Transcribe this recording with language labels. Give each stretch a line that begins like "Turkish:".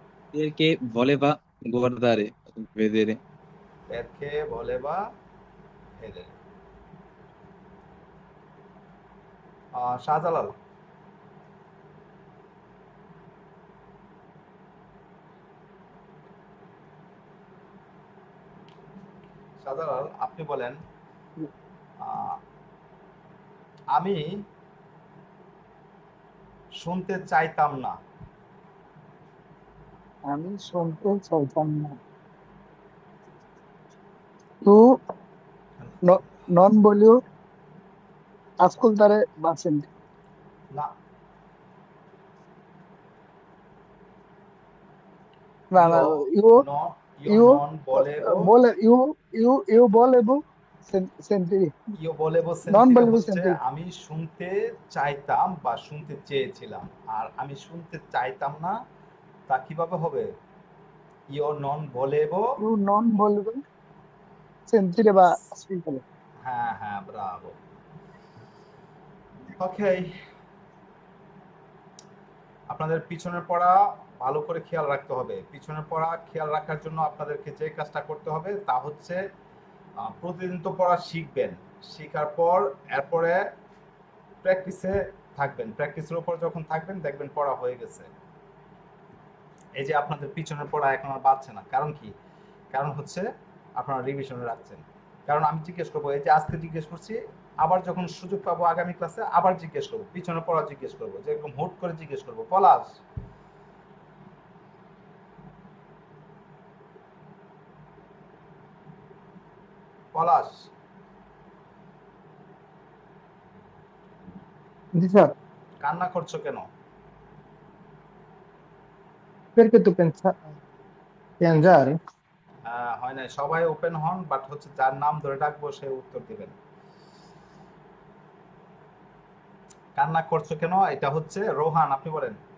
Italian: perché voleva guardare, vedere. perché voleva vedere
Bangla: Shahjalal Shahjalal আপনি বলেন আমি শুনতে চাইতাম না আমি শুনতে চাইতাম না তো নন বলিও
Italian: ascoltare va sentire
Bangla: না না না
Italian: io io io non volevo io volevo sentire io volevo non sentire volevo
Bangla: হচ্ছে
Italian: sentire
Bangla: আমি শুনতে চাইতাম বা শুনতে চেয়েছিলাম আর আমি শুনতে চাইতাম না তা কিভাবে হবে
Italian: io non volevo io non volevo sentire va ascoltare
Bangla: হ্যাঁ হ্যাঁ ব্রাভো ওকে আপনাদের পিছনের পড়া ভালো করে খেয়াল রাখতে হবে পিছনের পড়া খেয়াল রাখার জন্য আপনাদেরকে যে কাজটা করতে হবে তা হচ্ছে প্রতিদিন তো পড়া শিখবেন শেখার পর এরপরে প্র্যাকটিসে থাকবেন প্র্যাকটিসের উপর যখন থাকবেন দেখবেন পড়া হয়ে গেছে এই যে আপনাদের পিছনের পড়া এখন আর বাড়ছে না কারণ কি কারণ হচ্ছে আপনারা রিভিশনে রাখছেন কারণ আমি জিজ্ঞেস করবো এই যে আজকে জিজ্ঞেস করছি আবার যখন সুযোগ পাবো আগামী ক্লাসে আবার জিজ্ঞেস করবো পিছনে পড়া জিজ্ঞেস করবো যেরকম হুট করে জিজ্ঞেস করবো পলাশ পলাশ জি স্যার কান্না করছো কেন
Italian: perché tu pensa piangere
Bangla: হয় না সবাই ওপেন হন বাট হচ্ছে যার নাম ধরে ডাকবো সে উত্তর দিবেন কান্না করছো কেন এটা হচ্ছে রোহান আপনি বলেন